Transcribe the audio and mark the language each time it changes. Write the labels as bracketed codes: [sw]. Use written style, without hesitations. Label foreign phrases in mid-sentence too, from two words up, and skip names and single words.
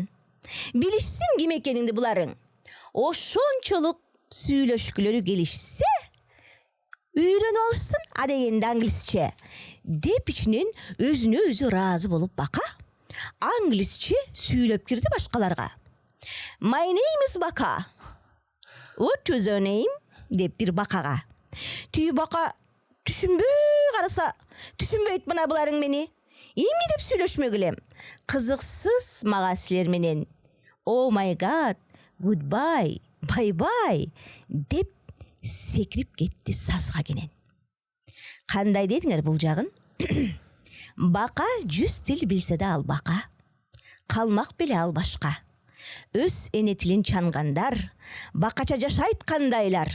[ky] Билишсин ким экениңди буларың. Ошончолук сүйлөшкүлөрү келишсе, үйрөнүп алышсын адегенде англисче. Деп ичинен өзүнө өзү ыраазы болуп бака англисче сүйлөп кирди башкаларга. [en] My name is Baka. What is your name? [ky] Деп бир бакага. Түйү бака түшүнбөй караса, түшүнбөйт мына буларың мени. Эмне деп сүйлөшмөгүлем? Кызыксыз мага силер менен. [en] Oh my god, goodbye, bye bye [ky] деп секирип кетти сазга кенен. Кандай дедиңер бул жагын? Бака 100 тил билсе да ал бака. Калмак беле ал башка. Өз эне тилин чангандар, бакача жашайт кандайлар.